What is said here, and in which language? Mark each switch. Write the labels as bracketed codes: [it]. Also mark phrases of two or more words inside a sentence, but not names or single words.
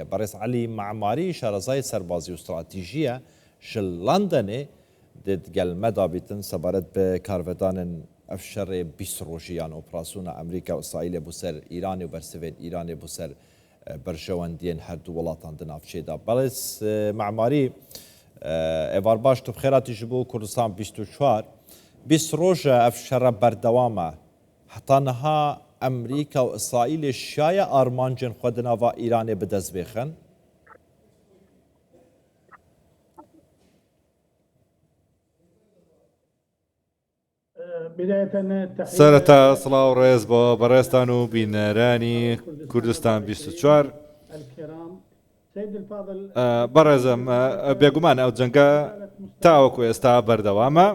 [ku] Berêz Elî Me'marî şarezayê serbazî û stratîjiye ji Londonê gel medabîtin sebaret bi karvedanên ev şerê 20 rojiyan operasyona Amerîka û İsraîlê bû ser İranê û bersivên Îranê bû ser berjewendiyên her du welatan di navçeyê da. Berêz Me'marî êvar baş tu bi xêratî ji bo Kurdistan 24 20 roja ev şera berdewam e. Heta niha Amerîka û İsraîlê şaye armancên xwe di nava Îranê bi dest bêxin. [ckb] سەرەتا سڵاو ڕێز بۆ بەڕێستان و بینەرانی کوردستان 24 بەڕێزم بێگومان ئەو جەنگە تاوەکو ئێستا بەردەوامە